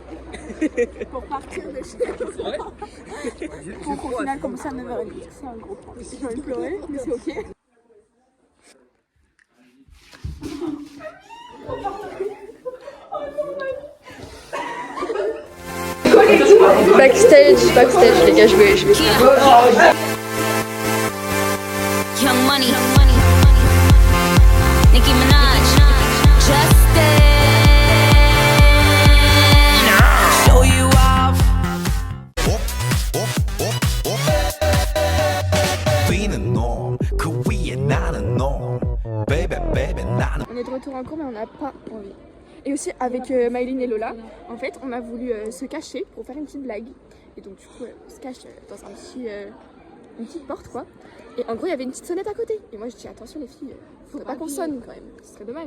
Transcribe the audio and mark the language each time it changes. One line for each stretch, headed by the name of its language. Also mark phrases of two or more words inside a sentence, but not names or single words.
French: Pour partir de chez moi. Donc au final, comme ça, 9h30. C'est un gros point. J'ai envie de pleurer, mais c'est ok. Backstage, les gars, je vais.
English: Young Money, Nicki Minaj, Justin, show you off. Being norm,
Korean: 그위에 나는
English: norm.
Korean: Baby, 나는.
French: On est de retour en cours, mais on n'a pas envie. Et aussi, avec Maëline et Lola, en fait, on a voulu se cacher pour faire une petite blague. Et donc, du coup, on se cache dans une petite porte, quoi. Et en gros, il y avait une petite sonnette à côté. Et moi, je dis, attention, les filles, faudrait pas qu'on sonne quand même. Ce serait dommage.